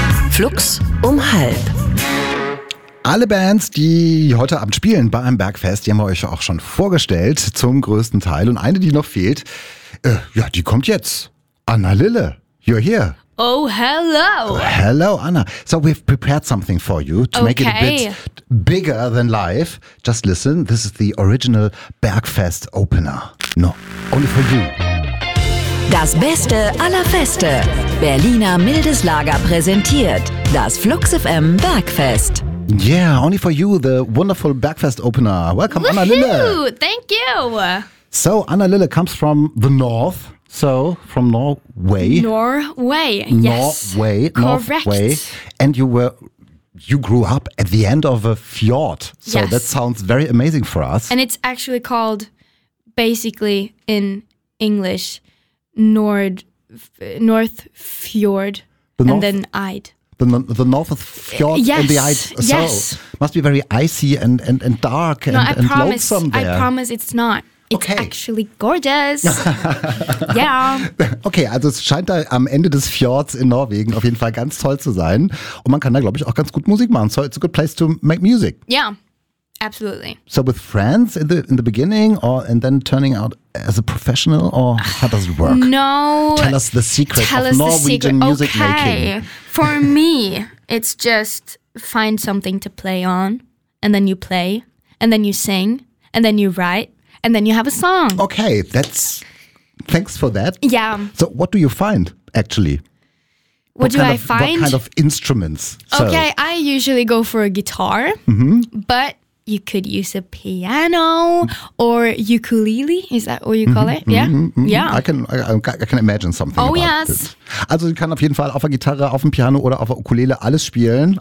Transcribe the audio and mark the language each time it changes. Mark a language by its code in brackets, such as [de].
[de] Flux um halb. Alle Bands, die heute Abend spielen bei einem Bergfest, die haben wir euch auch schon vorgestellt, zum größten Teil. Und eine, die noch fehlt, die kommt jetzt. [en] Anna Lille, you're here. Oh, hello. Hello, Anna. So we've prepared something for you to make it a bit bigger than life. Just listen, this is the original Bergfest opener. No, only for you. [de] Das Beste aller Feste. Berliner Mildes Lager präsentiert das Flux FM Bergfest. [en] Yeah, only for you, the wonderful Bergfest opener. Welcome, woohoo! Anna Lille. Thank you. So Anna Lille comes from the north. So, from Norway. Norway, yes. Norway, correct. Norway. And you grew up at the end of a fjord. So yes. That sounds very amazing for us. And it's actually called, basically in English, North Fjord, the and then Eid. The North Fjord and the Eid. So, yes. Must be very icy and dark and lonesome there. I promise it's not. It's okay. Actually gorgeous. Yeah. [de] Okay, also es scheint da am Ende des Fjords in Norwegen auf jeden Fall ganz toll zu sein. Und man kann da, glaube ich, auch ganz gut Musik machen. [en] So it's a good place to make music. Yeah, absolutely. So with friends in the beginning or and then turning out as a professional or how does it work? No. Tell us the secret of Norwegian music making. For me, it's just find something to play on and then you play and then you sing and then you write. And then you have a song. Okay, thanks for that. Yeah. So what do you find, actually? What kind of instruments? Okay, so. I usually go for a guitar, mm-hmm. but you could use a piano or ukulele, is that what you call mm-hmm. it? I can imagine something. Oh, yes. It. [de] Also sie kann auf jeden Fall auf der Gitarre, auf dem Piano oder auf der Ukulele alles spielen.